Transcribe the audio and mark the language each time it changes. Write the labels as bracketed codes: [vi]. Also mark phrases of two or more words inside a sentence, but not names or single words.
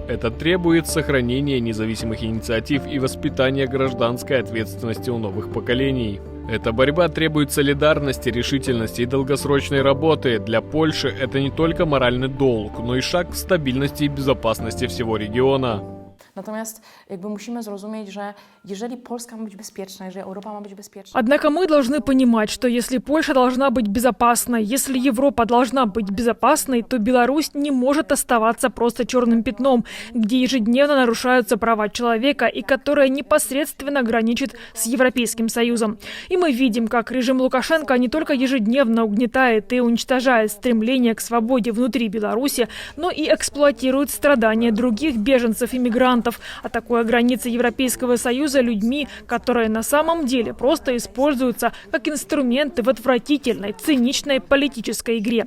[ru] Это требует сохранения независимых инициатив и воспитания гражданской ответственности у новых поколений. Эта борьба требует солидарности, решительности и долгосрочной работы. Для Польши это не только моральный долг, но и шаг к стабильности и безопасности всего региона. [pl] Natomiast jakby musimy zrozumieć, że jeżeli Polska ma być bezpieczna, jeżeli Europa ma być bezpieczna... [ru] Однако мы должны понимать, что если Польша должна быть безопасной, если Европа должна быть безопасной, то Беларусь не может оставаться просто черным пятном, где ежедневно нарушаются права человека и которая непосредственно граничит с Европейским Союзом. И мы видим, как режим Лукашенко не только ежедневно угнетает и уничтожает стремление к свободе внутри Беларуси, но и эксплуатирует страдания других беженцев и мигрантов, мигрантов, атакуя границы Европейского Союза людьми, которые на самом деле просто используются как инструменты в отвратительной, циничной политической игре.